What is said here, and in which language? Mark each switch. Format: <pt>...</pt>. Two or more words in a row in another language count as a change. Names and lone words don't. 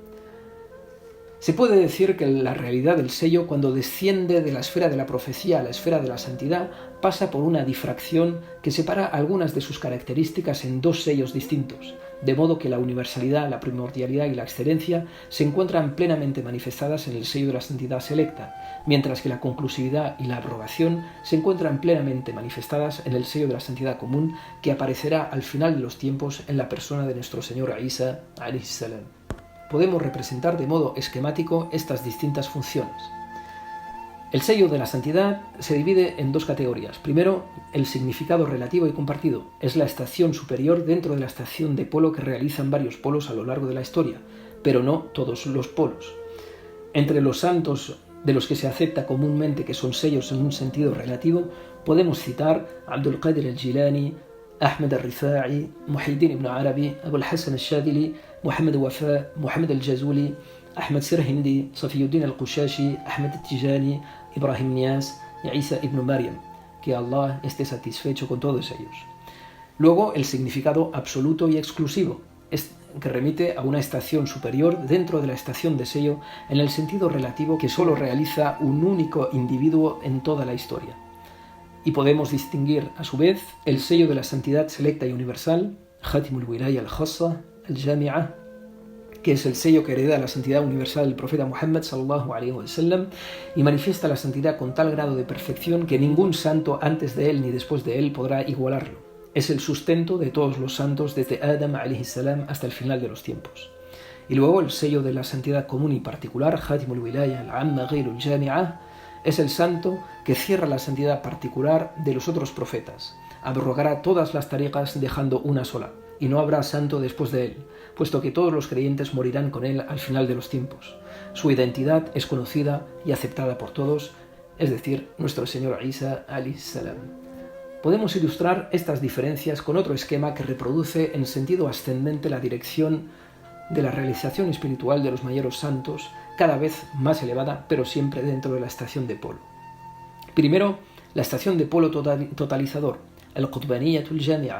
<es>Se puede decir que la realidad del sello, cuando desciende de la esfera de la profecía a la esfera de la santidad, pasa por una difracción que separa algunas de sus características en dos sellos distintos, de modo que la universalidad, la primordialidad y la excelencia se encuentran plenamente manifestadas en el sello de la santidad selecta, mientras que la conclusividad y la abrogación se encuentran plenamente manifestadas en el sello de la santidad común, que aparecerá al final de los tiempos en la persona de nuestro Señor Isa</es> <ar>عليه السلام.</ar> <es>Podemos representar de modo esquemático estas distintas funciones. El sello de la santidad se divide en dos categorías. Primero, el significado relativo y compartido. Es la estación superior dentro de la estación de polo que realizan varios polos a lo largo de la historia, pero no todos los polos. Entre los santos de los que se acepta comúnmente que son sellos en un sentido relativo, podemos citar Abdul Qadir al-Jilani, Ahmed al-Rifa'i, Muhyiddin ibn Arabi, Abu al-Hasan al-Shadili, Muhammad Wafa, Muhammad al-Jazuli, Ahmed Sirhindi, Safiyuddin al-Qushashi, Ahmed al-Tijani, Ibrahim Nias y Isa ibn Maryam. Que Allah esté satisfecho con todos ellos. Luego, el significado absoluto y exclusivo, que remite a una estación superior dentro de la estación de sello en el sentido relativo que solo realiza un único individuo en toda la historia. Y podemos distinguir, a su vez, el sello de la santidad selecta y universal,</es> <ar>ختم الولاية الخاصة الجامعة,</ar> <es>que es el sello que hereda la santidad universal del profeta Muhammad</es> <ar>صلى الله عليه وسلم</ar> <es>y manifiesta la santidad con tal grado de perfección que ningún santo antes de él ni después de él podrá igualarlo. Es el sustento de todos los santos desde Adam</es> <ar>عليه السلام</ar> <es>hasta el final de los tiempos. Y luego el sello de la santidad común y particular,</es> <ar>ختم الولاية العامة غير الجامعة,</ar> <es>es el santo que cierra la santidad particular de los otros profetas. Abrogará todas las tariqas dejando una sola, y no habrá santo después de él, puesto que todos los creyentes morirán con él al final de los tiempos. Su identidad es conocida y aceptada por todos, es decir, nuestro Señor Isa</es> <ar>عليه السلام.</ar> <es>Podemos ilustrar estas diferencias con otro esquema que reproduce en sentido ascendente la dirección de la realización espiritual de los mayores santos, cada vez más elevada, pero siempre dentro de la estación de polo. Primero, la estación de polo totalizador, el</es> <ar>القطبانية الجامعة.</ar>